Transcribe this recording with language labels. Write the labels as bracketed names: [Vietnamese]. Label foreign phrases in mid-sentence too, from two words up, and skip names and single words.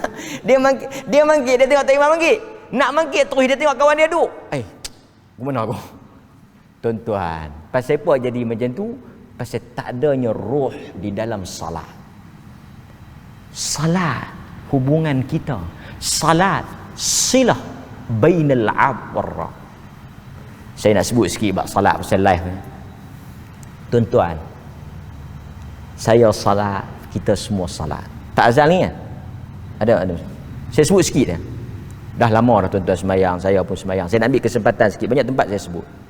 [Malay] Dia mangkit, dia tengok tak imam mangkit. Nak mangkit terus dia tengok kawan dia duduk. Gimana aku? Tuan-tuan, pasal apa jadi macam tu? Pasal tak adanya roh di dalam salat. Salat hubungan kita. [Arabic] Salat silah bainal abd war rabb. [Malay] Saya nak sebut sikit bab salat pasal live ni. Tuan-tuan, saya salat, kita semua salat. Tak azal ni kan? Ada. Saya sebut sikit dah. Dah lama dah tuan-tuan semayang, saya pun semayang. Saya nak ambil kesempatan sikit, banyak tempat saya sebut.